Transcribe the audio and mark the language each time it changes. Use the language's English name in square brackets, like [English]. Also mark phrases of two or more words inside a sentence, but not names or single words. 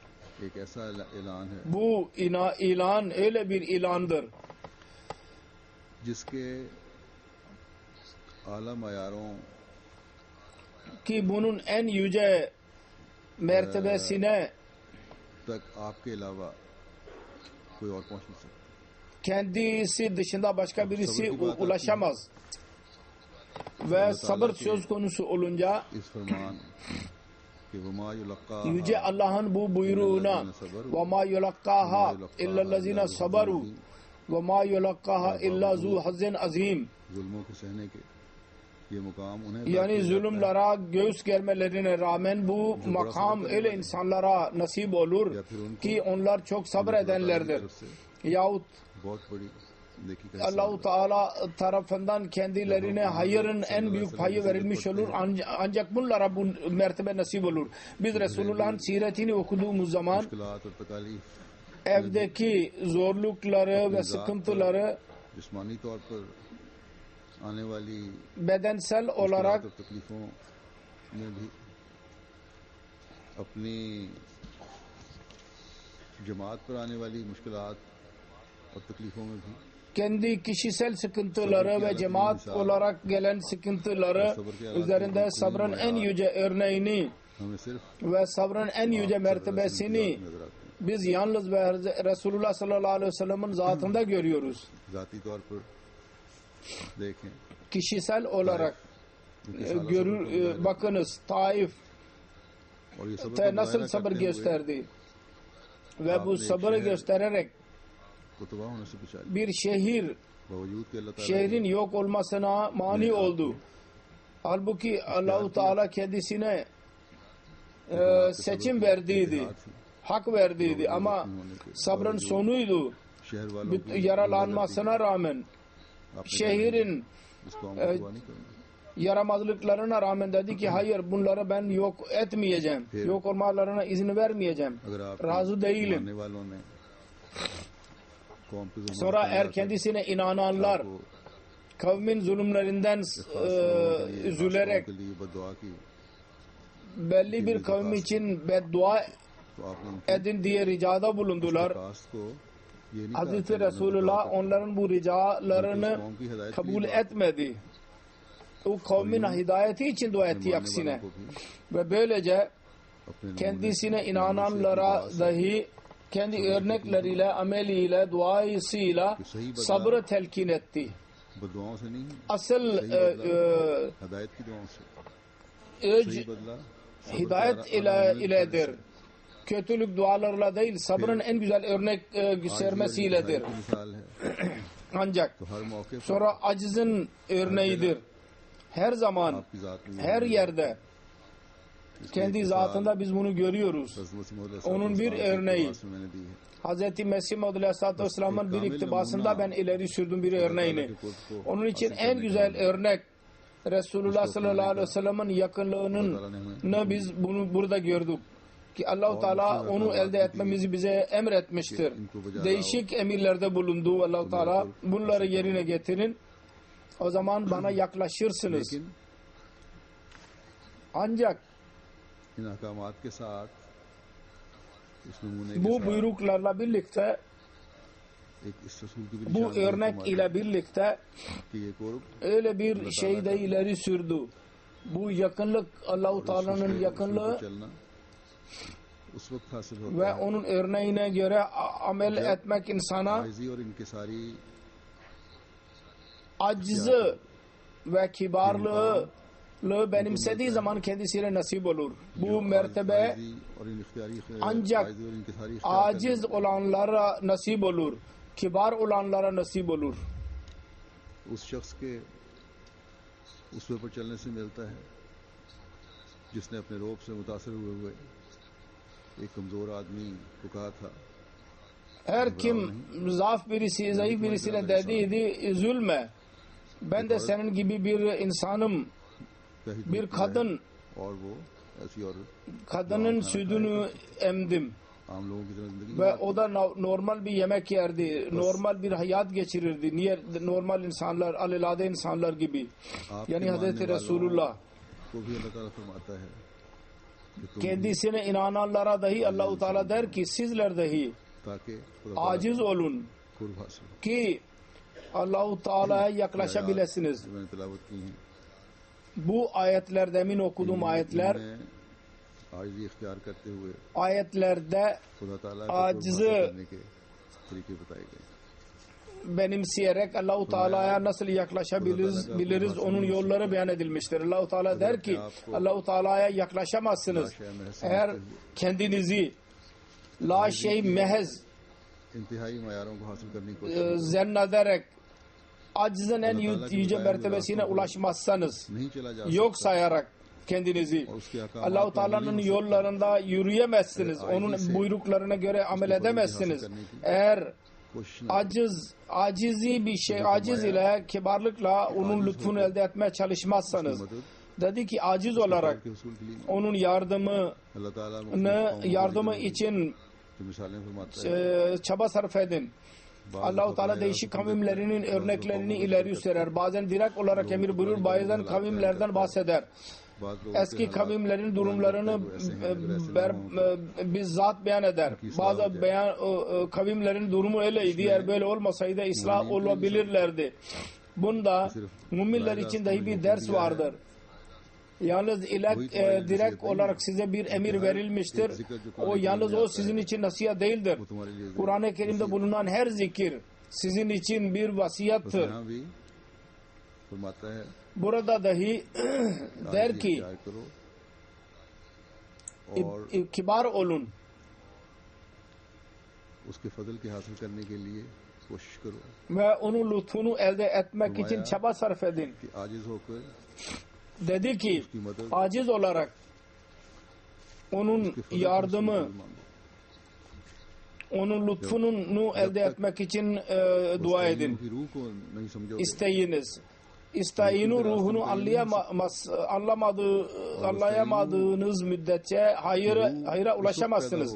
[Turkish] Bu ilan öyle bir ilandır ki bunun en yüce mertebesine kendisi dışında başka birisi ulaşamaz. Ve sabır söz konusu olunca yüce Allah'ın bu buyruğuna [Arabic] وَمَا يُلَقَّاهَا اِلَّا الَّذِينَ صَبَرُوا وَمَا يُلَقَّاهَا اِلَّا ذُو حَظٍّ عَظِيمٍ [Turkish] yani zulümlara göğüs germelerine rağmen bu makam öyle insanlara nasip olur ki onlar çok sabredenlerdir. Yahut Allah-u Teala tarafından kendilerine hayırın en büyük payı verilmiş olur. Ancak bunlara bu mertebe nasip olur. Biz Resulullah'ın siretini okuduğumuz zaman evdeki zorlukları ve sıkıntıları bedensel olarak [Urdu] اپنی جماعت پر آنے والی مشکلات اور تکلیفوں میں بھی [Turkish] kendi kişisel sıkıntıları ve cemaat olarak gelen sıkıntıları üzerinde sabrın en yüce örneğini ve sabrın en yüce mertebesini biz yalnız ve Resulullah [Arabic] صلى الله عليه وسلم'in [Turkish] zatında görüyoruz. Kişisel olarak görür, bakınız Taif [Urdu] اور یہ صبر کا [Turkish] nasıl [Urdu] मुजाहरा [Turkish] sabır [Urdu] کرتے ہوئے [Turkish] gösterdi ve bu sabrı göstererek [Urdu] کو تباہ ہونے سے بچایا [Turkish] bir şehir [Urdu] باوجود کہ اللہ تعالیٰ [Turkish] şehrin yok olmasına mani oldu. Halbuki Allah-u Teala kendisine seçim verdiydi, hak verdiydi ama sabrın sonuydu. [Urdu] شہر والوں کی [Turkish] Yaralanmasına rağmen şehrin [Urdu] اس قوم کو تباہ نہیں کرنا. [Turkish] yaramazlıklarına rağmen dedi ki hayır bunları ben yok etmeyeceğim. Yok olmalarına izin vermeyeceğim. [Urdu] اگر آپ [Turkish] Razı değilim. [Urdu] ماننے والوں نے قوم پے ظلم [Turkish] Sonra [Urdu] किया [Turkish] eğer [Urdu] था, [Turkish] kendisine inananlar [Urdu] आपको [Turkish] kavmin zulümlerinden [Urdu] خاص لوگوں کے لیے، خاص [Turkish] üzülerek [Urdu] لوگوں کے لیے بددعا کی [Turkish] belli bir kavim için beddua [Urdu] تو آپ نے [Turkish] edin diye ricada bulundular. [Urdu] درخواست کو یہ نہیں [Turkish] Hazreti [Urdu] کہا کہ [Turkish] Resulullah onların bu ricalarını [Urdu] قوم کی ہدایت [Turkish] kabul etmedi. O kavmin hidayeti için dua etti aksine. Ve böylece [Urdu] अपने [Turkish] kendisine inananlara dahi kendi örnekleriyle, ameliyle, duasıyla sabrı telkin etti. [Urdu] بددعاؤں سے نہیں, [Turkish] Asıl [Urdu] ہدایت کی دعاؤں سے [Turkish] öc [Urdu] صحیح بدلہ [Turkish] hidayet iledir. Kötülük dualarla değil, sabrın en güzel örnek göstermesiyledir. [Urdu] کی مثال ہے. [Turkish] Ancak [Urdu] تو ہر موقع پر [Turkish] sonra acizin örneğidir. Her zaman, [Urdu] آپ کی ذات میں [Turkish] her yerde, kendi zatında biz bunu görüyoruz. Onun bir örneği. [Urdu] میں نے دی ہے. [Turkish] Hz. Mesih Maud [Arabic] عليه الصلاة والسلام'ın [Turkish] bir iktibasında ben ileri sürdüm bir örneğini. Onun için en güzel örnek Resulullah [Arabic] صلى الله عليه وسلم'in [Turkish] yakınlığını biz bunu burada gördük. Ki Allah-u Teala onu elde etmemizi bize emretmiştir. Değişik emirlerde bulundu Allah-u Teala. Bunları yerine getirin. O zaman bana yaklaşırsınız. [Urdu] लेकिन [Turkish] Ancak [Urdu] ان احکامات کے ساتھ اس نمونے کے [Turkish] bu [Urdu] साथ [Turkish] buyruklarla birlikte, [Urdu] ایک اس رسول کی بھی [Turkish] bu [Urdu] निशानी [Turkish] örnek [Urdu] हमारे [Turkish] ile birlikte [Urdu] کہ یہ قرب [Turkish] öyle bir şey de ileri sürdü. Bu yakınlık, Allah-u Teala'nın yakınlığı [Urdu] چلنا اس وقت حاصل ہوتا [Turkish] ve [Urdu] है [Turkish] onun örneğine göre amel etmek insana [Urdu] عاجزی اور انکساری [Turkish] aczı ve kibarlığı benimsediği zaman kendisine nasip olur. Bu mertebe [Urdu] عاجزی اور انختیاری [Turkish] ancak [Urdu] عاجزی اور انکساری [Turkish] aciz olanlara nasip olur. Kibar olanlara nasip olur. [Urdu] اس شخص کے اس پر چلنے سے ملتا ہے جس نے اپنے رعب سے متاثر ہوئے ایک کمزور آدمی کو کہا تھا [Turkish] Her kim zayıf birisine dediydi zulme. Ben de senin gibi bir insanım. [Urdu] कही [Turkish] Bir kadın, [Urdu] اور وہ ایسی اور [Turkish] kadının sütünü emdim. [Urdu] عام لوگوں کی طرح زندگی [Turkish] Ve o da normal bir yemek yerdi. Normal bir hayat geçirirdi. Niye normal insanlar, alelade insanlar gibi. Yani Hazreti Resulullah [Urdu] کو بھی اللہ تعالیٰ فرماتا ہے کہ تم [Turkish] kendisine inananlara dahi Allah-u Teala der ki sizler dahi [Urdu] تاکہ خدا تعالیٰ [Turkish] aciz olun [Urdu] قرب حاصل ہو. [Turkish] ki Allah-u Teala'ya yaklaşabilirsiniz. [Urdu] جو میں نے تلاوت کی ہیں [Turkish] Bu ayetler, demin okuduğum ayetler, [Urdu] عاجزی اختیار کرتے ہوئے [Turkish] ayetlerde [Urdu] خدا تعالیٰ आजिज़ کرنے کے طریقے بتائے گئے. [Turkish] benimseyerek Allah-u Teala'ya nasıl yaklaşabiliriz onun yolları beyan edilmiştir. Allah-u Teala der ki Allah-u Teala'ya yaklaşamazsınız eğer kendinizi [Arabic] لا شيء محض [Urdu] انتہائی معیاروں کو حاصل کرنے کی کوشش [Turkish] zannederek acizin en yüce mertebesine ulaşmazsanız, [Urdu] نہیں چلا جا [Turkish] yok sayarak kendinizi Allah-u Teala'nın yollarında yürüyemezsiniz. Onun buyruklarına göre amel edemezsiniz. Eğer acizi bir şey, aciz ile, kibarlıkla onun lütfunu elde etmeye çalışmazsanız, dedi ki aciz olarak [Urdu] کے اصول کے لیے [Turkish] onun [Urdu] اللہ تعالیٰ [Turkish] yardımı için [Urdu] جو مثالیں فرماتا ہے [Turkish] çaba sarf edin. Allah-u Teala değişik kavimlerinin örneklerini ileri sürer. Bazen direkt olarak emir buyurur, bazen kavimlerden bahseder. [Urdu] بعد لوگوں [Turkish] Eski kavimlerin durumlarını bizzat beyan eder. Bazı kavimlerin durumu öyleydi. Eğer böyle olmasaydı ıslah olabilirlerdi. Bunda müminler için dahi bir ders vardır. Yalnız direkt olarak size bir emir verilmiştir. O yalnız o sizin için nasihat değildir. [Urdu] وہ تمہارے لیے [Turkish] Kur'an-ı Kerim'de bulunan her zikir sizin için bir vasiyattır. [Urdu] یہاں بھی فرماتا ہے [Turkish] Burada dahi der [Urdu] आजिज़ी [Turkish] ki [Urdu] اختیار کرو اور [Turkish] kibar olun. [Urdu] اس کے فضل کے حاصل کرنے کے لیے کوشش کرو [Turkish] Ve onun lütfunu elde etmek için Kurmaya- çaba sarf edin. [Urdu] کہ عاجز ہو کر [Turkish] Dedi ki [Urdu] اس کی مدد [Turkish] aciz olarak onun [Urdu] اس کے فضل [Turkish] yardımı, [Urdu] سے مانگو [Turkish] onun lütfunu elde etmek için dua edin. [Urdu] کی روح کو نہیں سمجھو گے [Turkish] İsteyiniz. İsteyinu ruhunu anlayamadığınız müddetçe hayra ulaşamazsınız.